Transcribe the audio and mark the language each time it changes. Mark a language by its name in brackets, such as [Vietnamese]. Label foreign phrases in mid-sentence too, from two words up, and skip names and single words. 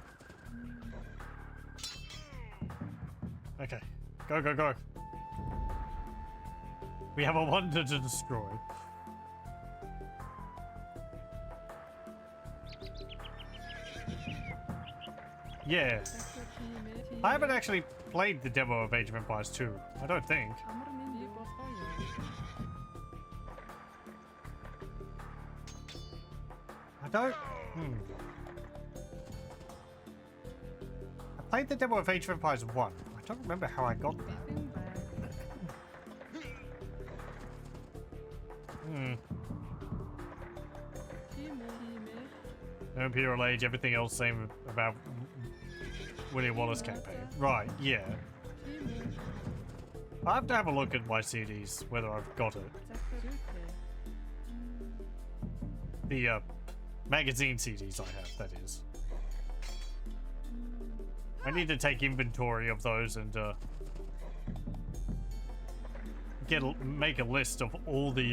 [English] Okay, go, go, go. We have a wonder to destroy. Yeah, [Mongolian] Захир тийм ээ. Тийм [English] I haven't [Mongolian] ээ. [English] actually played the demo of Age of Empires 2. I don't think. [Mongolian] Амар минь би болохоё. [English] I don't. I played the demo of Age of Empires 1. I don't remember how I got that. [Mongolian] Бэлэн байна. Тийм үү. Тийм ээ. [English] No Imperial Age, everything else same about William Wallace campaign. Right, yeah. [Mongolian] Тийм үү. [English] I have to have a look at my CDs, whether I've got it. [Mongolian] Захир зүйтэй. [English] The magazine CDs I have, that is. I need to take inventory of those and make a list of all the